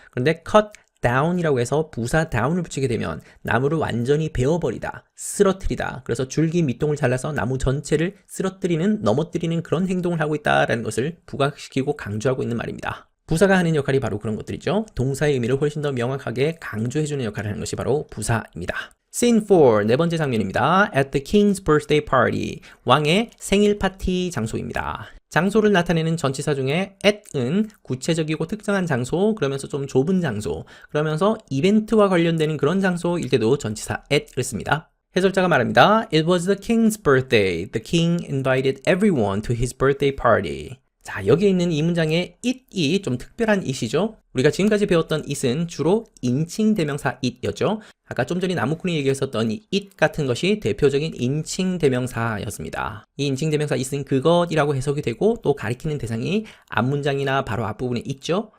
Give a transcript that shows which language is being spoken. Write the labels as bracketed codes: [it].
[ko] 그런데 cut down이라고 해서 부사 down을 붙이게 되면 나무를 완전히 베어버리다, 쓰러뜨리다. 그래서 줄기 밑동을 잘라서 나무 전체를 쓰러뜨리는, 넘어뜨리는 그런 행동을 하고 있다라는 것을 부각시키고 강조하고 있는 말입니다. 부사가 하는 역할이 바로 그런 것들이죠. 동사의 의미를 훨씬 더 명확하게 강조해주는 역할을 하는 것이 바로 부사입니다. [en] Scene 4, [ko] 네 번째 장면입니다. [en] At the king's birthday party, [ko] 왕의 생일 파티 장소입니다. 장소를 나타내는 전치사 중에 at은 구체적이고 특정한 장소, 그러면서 좀 좁은 장소, 그러면서 이벤트와 관련되는 그런 장소일 때도 전치사 at를 씁니다. 해설자가 말합니다. [en] It was the king's birthday. The king invited everyone to his birthday party. [ko] 자, 여기에 있는 이 문장의 it이 좀 특별한 it이죠. 우리가 지금까지 배웠던 it은 주로 인칭 대명사 it였죠. 아까 좀 전에 나무꾼이 얘기했었던 이 it 같은 것이 대표적인 인칭 대명사였습니다. 이 인칭 대명사 it은 그것이라고 해석이 되고 또 가리키는 대상이 앞문장이나 바로 앞부분에 있죠.